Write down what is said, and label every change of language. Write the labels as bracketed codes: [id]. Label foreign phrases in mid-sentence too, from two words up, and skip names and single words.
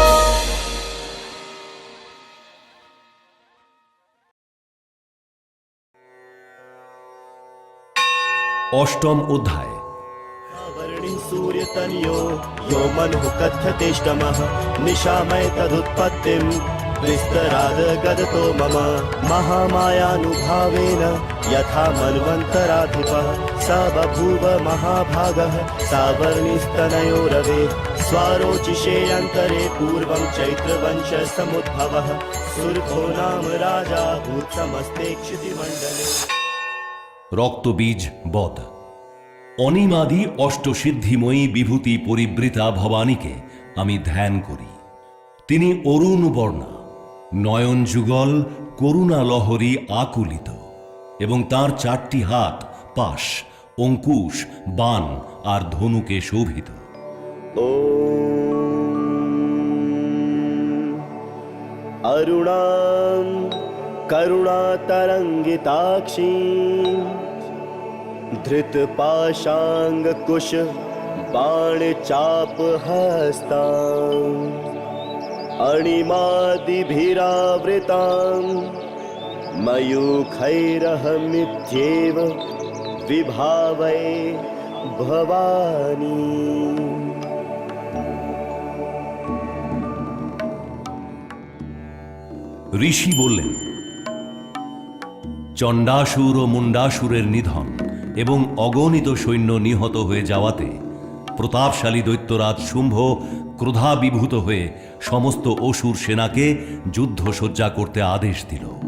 [bn] অষ্টম অধ্যায়। [sa] सूर्यतनयो यो मनुः कथ्यतेष्टमः निशामय तदुत्पत्तिं विस्तराद गदतो मम महामायानुभावेन यथा मन्वन्तराधिपः स बभूव महाभागः सावर्णिस्तनयो रवे स्वारोचिषे अन्तरे पूर्वं चैत्रवंशसमुद्भवः सुरथो नाम राजा भूत्समस्ते क्षितिमण्डले। [bn] রক্তবীজ বধ। অনিমাদি অষ্টসিদ্ধিময়ী বিভূতি পরিবৃতা ভবানীকে আমি ধ্যান করি। তিনি অরুণ বর্ণা, নয়ন যুগল, করুণালহরী আকুলিত, এবং তার চারটি হাত পাশ, অঙ্কুশ, বাণ আর ধনুকে শোভিত। [sa] অরুণাং করুণাতরঙ্গিতাক্ষী धृतपाशाङ्कुश बाणचापहस्तां अणिमादिभिरावृतां मयूखैरहमित्येव विभावये भवानी। [bn] ঋষি বললেন, চণ্ডাসুর ও মুণ্ডাসুরের নিধন এবং অগণিত সৈন্য নিহত হয়ে যাওয়াতে প্রতাপশালী দৈত্যরাজ শুম্ভ ক্রোধাবিভূত হয়ে সমস্ত অসুর সেনাকে যুদ্ধসজ্জা করতে আদেশ দিল।